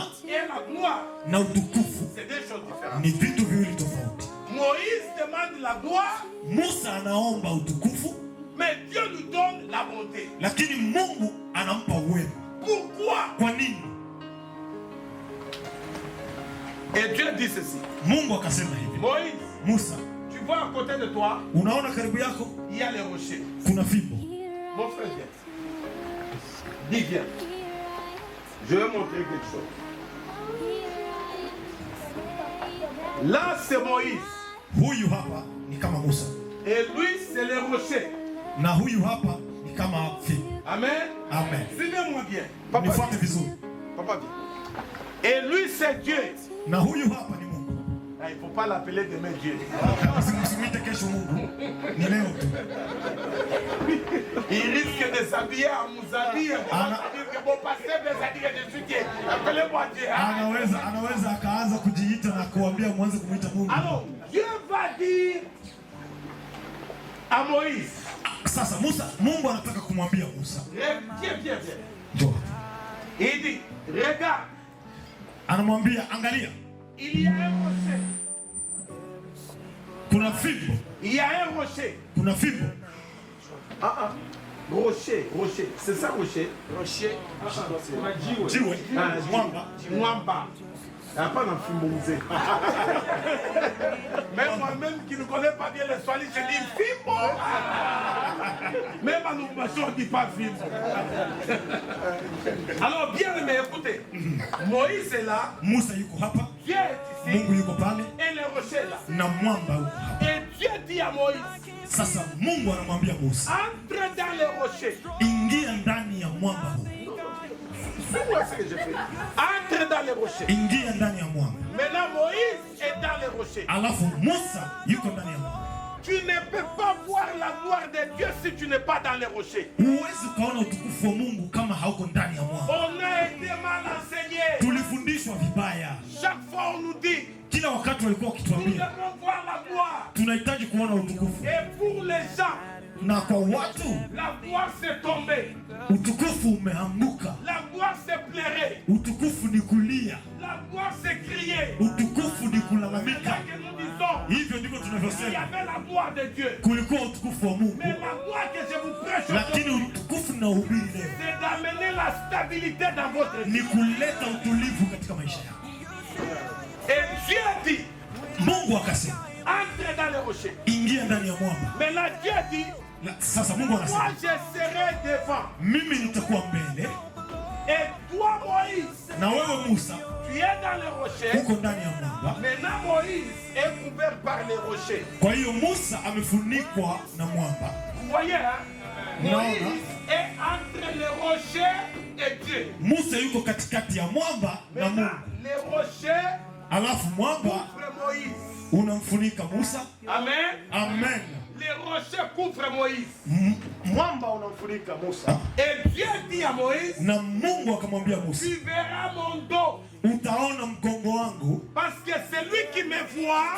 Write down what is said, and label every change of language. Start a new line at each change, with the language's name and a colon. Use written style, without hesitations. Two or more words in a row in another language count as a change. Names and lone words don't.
French: et la gloire,
Swahili: na utukufu
French: c'est deux choses différentes.
Swahili: ni vitu viwili tofauti.
French: Moïse demande la gloire,
Swahili: Musa anaomba utukufu,
French: mais Dieu lui donne la bonté.
Swahili: lakini Mungu anampa wema.
French: Pourquoi?
Swahili: Kwa nini?
French: Et Dieu dit ceci.
Swahili: Mungu akasema hivi.
French: Moïse,
Swahili: Musa,
French: tu vois à côté de toi,
Swahili: unaona karibu yako
French: il y a les rochers.
Swahili: kuna fimbo.
French: Mon frère, viens. Dis, viens. Je vais montrer quelque chose. Là, c'est Moïse.
Swahili: Huyu hapa ni kama Musa.
French: Et lui, c'est les rochers.
Swahili: Na huyu hapa ni kama fimbo. Amen. Amen.
French: Suivez-moi bien. Papa,
Swahili: Nifuate
French: viens.
Swahili: vizuri.
French: Papa, viens. Et lui, c'est Dieu.
Swahili: Na huyu hapa ni Mungu.
French: Ah, il ne faut pas l'appeler demain Dieu.
Swahili: Msimwite kesho Mungu. Ni leo tu.
French: Il risque de s'habiller en Mouzadi. Bon, pasteur de s'habiller de Dieu. Appelez-moi Dieu.
Swahili: Anaweza akaanza kujiita na kuambia mwanze kumuita Mungu.
French: Alors, Dieu va dire à Moïse.
Swahili: Sasa Mungu anataka kumwambia Musa.
French: Viens.
Swahili: Njoo.
French: Il dit, regarde.
Swahili: Anamwambia angalia.
French: Il y a un rocher.
Swahili: Kuna fimbo.
French: Il y a un rocher.
Swahili: Kuna fimbo.
French: Rocher. C'est ça, rocher? Rocher.
Swahili: Jiwe. Mwamba. Mwamba.
French: Pas dans fimbo. Même moi-même qui ne connais pas bien le Swahili, je dis fimbo. Même à l'occupation, on ne dit pas fimbo. Alors, bien aimé, écoutez. Moïse est là.
Swahili: Musa yuko hapa.
French: Dieu est ici.
Swahili: Mungu yuko pale.
French: Et le rocher là.
Swahili: Na mwamba yuko hapa.
French: Et Dieu dit à Moïse.
Swahili: Sasa Mungu anamwambia Musa,
French: entre dans le rocher.
Swahili: Ingia ndani ya mwamba huu.
French: C'est ce que je fais. Entre dans le rocher.
Swahili: Ingia ndani ya mwamba.
French: Maintenant Moïse est dans le rocher.
Swahili: Alafu Musa yuko ndani ya mwamba.
French: Tu ne peux pas voir la gloire de Dieu si tu n'es pas dans le rocher.
Swahili: Huwezi ukaona utukufu wa Mungu kama hauko ndani ya mwamba.
French: On a été mal enseigné.
Swahili: Tulifundishwa vibaya.
French: Chaque fois on nous dit,
Swahili: kila wakati walikuwa
French: nous
Swahili: wakituambia
French: devons voir la gloire.
Swahili: tunahitaji kuona utukufu,
French: Et pour les gens,
Swahili: na kwa watu
French: la gloire s'est tombée.
Swahili: utukufu umeanguka.
French: La gloire s'est pleurée.
Swahili: Utukufu ni kulia,
French: La gloire s'est criée.
Swahili: utukufu ni
French: C'est
Swahili: kulalamika.
French: ça que nous disons.
Swahili: Hivyo ndivyo
French: Il y
Swahili: tunavyosema,
French: avait la gloire de Dieu.
Swahili: kulikuwa utukufu wa Mungu,
French: Mais la gloire que je vous prêche
Swahili: lakini
French: aujourd'hui,
Swahili: utukufu na uhubiri leo
French: c'est d'amener la stabilité dans votre vie.
Swahili: ni kuleta utulivu katika maisha yako.
French: Et Dieu dit,
Swahili: Mungu akasema
French: entre dans le rocher.
Swahili: ingia ndani ya mwamba.
French: Mais là, Dieu dit,
Swahili: Sasa Mungu
French: moi
Swahili: anasema
French: je serai devant.
Swahili: mimi nitakuwa mbele
French: Et toi, Moïse,
Swahili: na wewe Musa
French: tu es dans le rocher.
Swahili: uko ndani ya mwamba.
French: Maintenant, Moïse est couvert par les rochers.
Swahili: Kwa hiyo Musa amefunikwa na mwamba.
French: Vous voyez, hein? Non, Moïse non. est entre le rocher et Dieu.
Swahili: Musa yuko katikati ya mwamba na
French: Maintenant,
Swahili: Mungu,
French: les rochers
Swahili: alafu mwamba
French: couvrent Moïse.
Swahili: unamfunika Musa. Amen. Amen.
French: Les rochers couvrent Moïse.
Swahili: Mwamba unamfunika Musa.
French: Et Dieu dit à Moïse,
Swahili: Na Mungu akamwambia Musa,
French: tu verras mon dos.
Swahili: utaona mgongo wangu,
French: Parce que celui qui me voit,